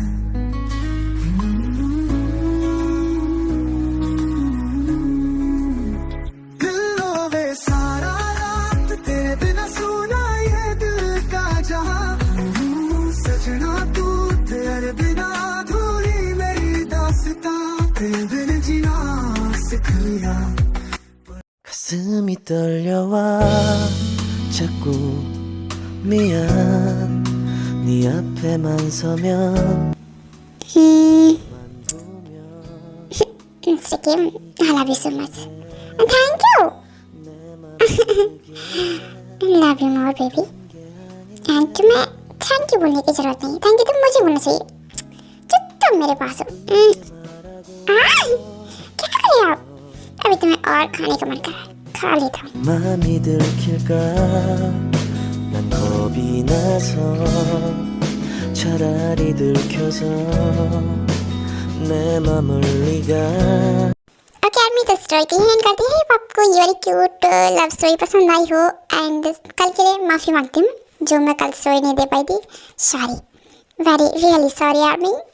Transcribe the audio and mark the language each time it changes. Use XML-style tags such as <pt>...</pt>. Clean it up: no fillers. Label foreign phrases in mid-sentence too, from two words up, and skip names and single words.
<hi>दिल रोवे सारा रात तेरे बिना सुना ये दिल का जहां, सजना तू तेरे बिना अधूरी मेरी दास्तां, तेरे बिन जीना सीख लिया।</hi> <ko>가슴이 떨려와 자꾸 미안 네 앞에만 서면</ko> <en>Mr. Kim, I love you so much. And thank you. Love you more, baby.</en> <hi>And तुम्हें</hi> <en>thank you</en> <hi>बोलने की जरूरत नहीं,</hi> <en>thank you</en> <hi>तो मुझे बोलना चाहिए। चुप मेरे पास हो। क्या कर रहे हो आप? अभी तुम्हें और खाने का मन कर रहा है, खा लेता हूँ।</hi> <ko>마음이 들킬까 난 겁이 나서 차라리 들켜서 내 맘을 네가</ko> <hi>ओके यार, मैं तो स्टोरी की एंड करती है। आपको ये वाली</hi> <en>cute love story</en> <hi>पसंद आई हो एंड कल के लिए माफ़ी मांगती हूँ जो मैं कल स्टोरी नहीं दे पाई थी।</hi> <en>sorry, very really sorry</en> <hi>यार। मैं</hi>